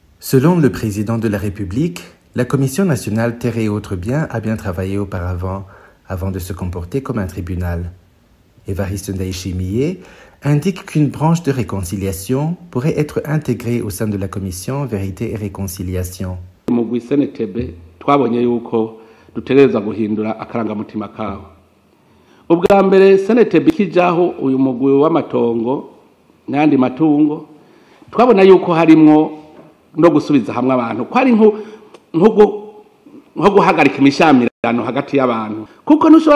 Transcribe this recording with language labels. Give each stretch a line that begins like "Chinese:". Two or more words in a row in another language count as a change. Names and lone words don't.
French: Selon le président de la République, la Commission nationale Terre et autres biens a bien travaillé auparavant, avant de se comporter comme un tribunal. Évariste Ndayishimiye indique qu'une branche de réconciliation pourrait être intégrée au sein de la Commission Vérité et Réconciliation.
Rundi: Mugwi CNTB twabonye yuko dutegereza guhindura akarangamutima kawo. Ubwa mbere CNTB kijaho uyu mugwi w'amatongo n'andi matungo twabona yuko harimwo no gusubiza hamwe abantu ko ari nko guhagarika imishamirano hagati y'abantu kuko ntushobora